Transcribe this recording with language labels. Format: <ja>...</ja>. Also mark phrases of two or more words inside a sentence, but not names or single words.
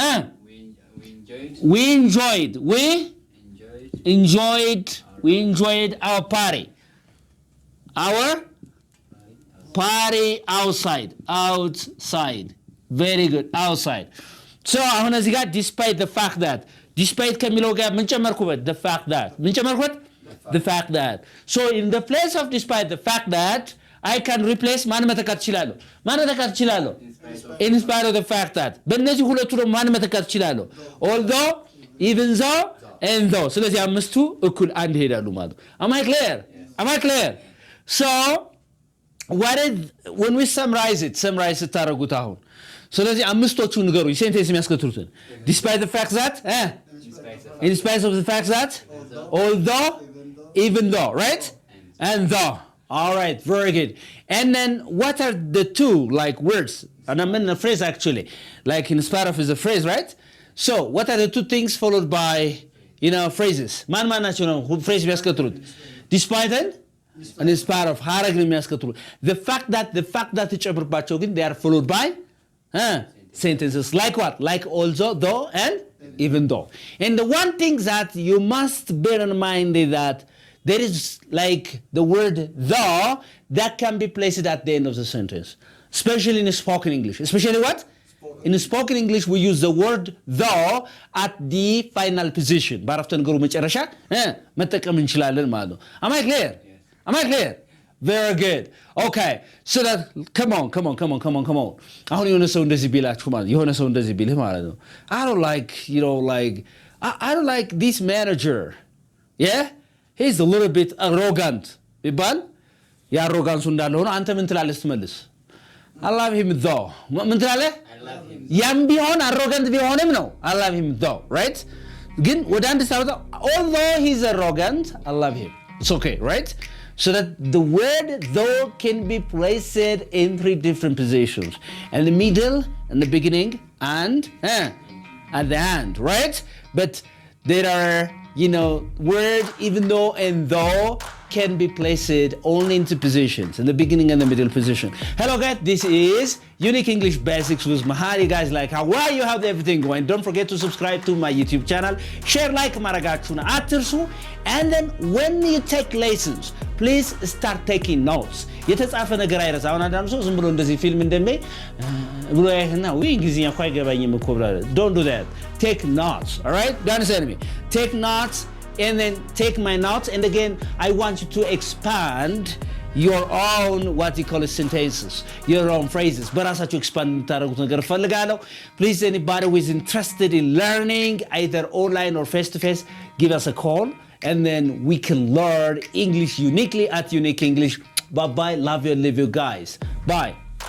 <en>we enjoyed our party outside very good outside so</en> <am>አሁን እዚህ ጋር</am> <en>despite the fact that despite</en> <am>ከሚለው ጋር ምን ጨመርኩበት</am> <en>the fact that so in the place of despite the fact that I can replace</en> <am>ማን መተካት ይችላልው</am> <en>in spite of the fact that</en> <am>በእነዚህ ሁለቱ ደግሞ ማን መተካት ይችላልው</am> <en>although even though and though</en> <am>ስለዚህ አምስቱ እኩል አንድ ሄዳሉ ማለት</am> <en>am I clear so what is when we summarize</en> <am>ታረጉት አሁን ስለዚህ አምስቶቹ ንገሩኝ ሴንቴንስ የሚያስከትሉትን</am> <en>despite the fact that in spite of the fact that although even though right and though all right very good and then what are the two like words and I'm in a phrase actually like in spite of is a phrase right so what are the two things followed by phrases</en> <am>ማን ናቸው ነው phrase የሚያስከትሉት</am> <en>despite and in spite of</en> <am>ሐረግ ነው የሚያስከትሉት</am> <en>the fact that</en> <am>ተጨምርባቸው ግን</am> <en>they are followed by sentences like what like also though and even though and the one thing that you must bear in mind is that there is like the word though that can be placed at the end of the sentence especially in spoken English especially what in spoken English we use the word though at the final position</en> <am>ባረፍተ ነገሩ መጨረሻ መጠቀም እንችላለን ማለት ነው</am> <en>am I clear very good okay so that come on</en> <am>አሁን የሆነ ሰው እንደዚህ ቢላችሁ ማለት ነው</am> <en>I don't like I don't like this manager yeah he's a little bit arrogant</en> <am>ቢባል ያሮጋንሱ እንዳለ ሆኖ አንተ ምን ትላለህ ስትመልስ</am> <en>I love him though</en> <am>ምን ትላለህ ያም ቢሆን arrogant ቢሆንም ነው</am> <en>I love him though right</en> <am>ግን ወደ አንድ ሳይወጣ</am> <en>although he's arrogant I love him it's okay right so that the word though can be placed in three different positions in the middle in the beginning and at the end right but there are word even though and though can be placed only into positions in the beginning and the middle position. Hello guys, this is Unique English Basics with Mahari. Guys, like how are you? How's everything going? Don't forget to subscribe to my YouTube channel, share like</en> <am>ማረጋችሁን አትርሱ,</am> <en>and then when you take lessons please start taking notes.</en> <am>የተጻፈ ነገር አይረሳ አሁን አንዳንዱ ሰው ዝም ብሎ እንደዚህ ፊልም እንደሚያይ ብሎ ያይና ወይ እንግሊዝኛ እኮ አይገባኝም እኮ ብላ</am> <en>don't do that take notes all right don't understand me take notes and then take my notes and again I want you to expand your own what you call sentences your own phrases</en> <am>በራሳችሁ expand ታረጉት ነገር ፈልጋለሁ</am> <en>please anybody who is interested in learning either online or face to face give us a call and then we can learn English uniquely at Unique English. Bye bye, love you and leave you guys. Bye.</en>